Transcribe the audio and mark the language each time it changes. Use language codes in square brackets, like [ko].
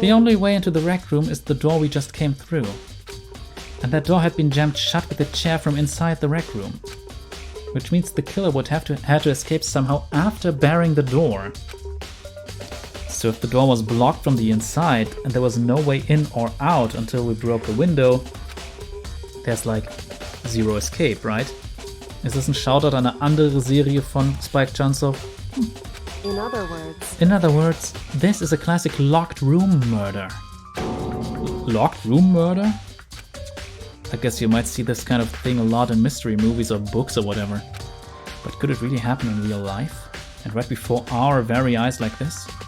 [en] The only way into the rec room is the door we just came through. And that door had been jammed shut with a chair from inside the rec room. Which means the killer would have to escape somehow after barring the door. So if the door was blocked from the inside and there was no way in or out until we broke the window, there's like zero escape, right? [de] Ist das ein Shoutout an eine andere Serie von Spike Jonze? [en] In other words, this is a classic locked room murder. Locked room murder? I guess you might see this kind of thing a lot in mystery movies or books or whatever. But could it really happen in real life? And right before our very eyes like this?